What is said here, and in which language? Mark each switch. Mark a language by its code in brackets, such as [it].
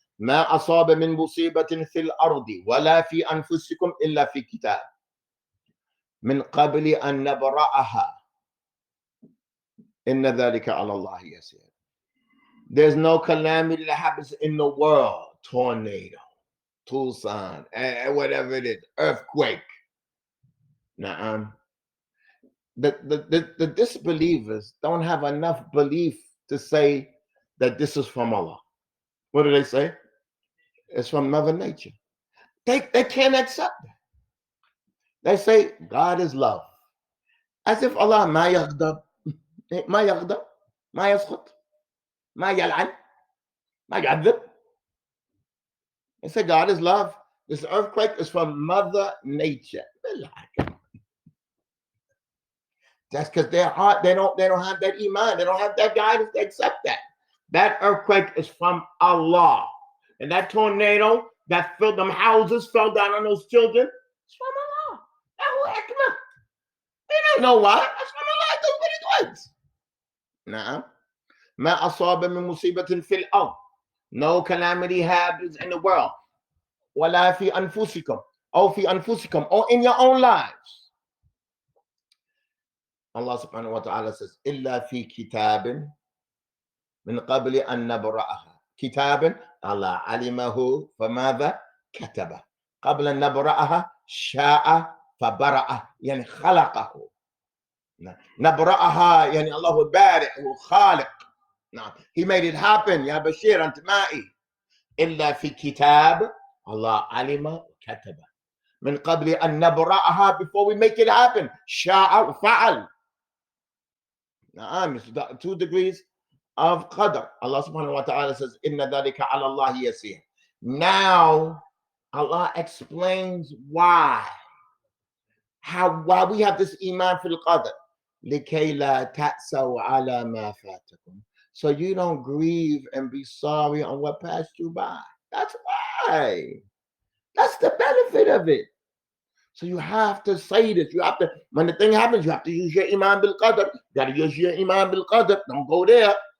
[ar] ما أصاب من مصيبة في الأرض ولا في أنفسكم إلا في كتاب من قبل أن نبرأها إن ذلك على الله يسير. [en] There's no calamity that happens in the world, tornado, Tucson, whatever it is, earthquake. Now, the disbelievers don't have enough belief to say that this is from Allah. What do they say? It's from Mother Nature. They can't accept that. They say God is love. As if Allah [ar] ما يغضب ما يسخط ما يلعن ما يعذب. [en] They say God is love. This earthquake is from Mother Nature. That's because their heart, they don't have that iman, they don't have that guidance to accept that. That earthquake is from Allah. And that tornado that filled them houses, fell down on those children, it's from Allah. They don't know why. That's from Allah. That's what it was. نعم. [ar] ما أصاب من مصيبة في الأرض. [en] No calamity happens in the world. [ar] ولا في أنفسكم. [en] Or in your own lives. Allah subhanahu wa ta'ala says, [ar] إلا في كتاب من قبل أن نبرأها. كتاب الله علمه فماذا كتبه. قبل أن نبرأها شاء فبرأه يعني خلقه. نبرأها يعني الله بارئ وخالق. [en] He made it happen. [ar] يا بشير أنت معي. إلا في كتاب الله علم وكتبه. من قبل أن نبرأها, [en] before we make it happen. [ar] شاء وفعل. [en] It's 2 degrees of qadr. Allah subhanahu wa ta'ala says, Inna dhalika ala Allah yasir. Now, Allah explains why we have this iman fil qadr. [ar] لكي لا تأسوا على ما فاتكم. [en] So you don't grieve and be sorry on what passed you by. That's why. That's the benefit of it. So you have to say this. You have to, when the thing happens, you have to use your iman bil qadr. You got to use your iman bil qadr. Don't go there.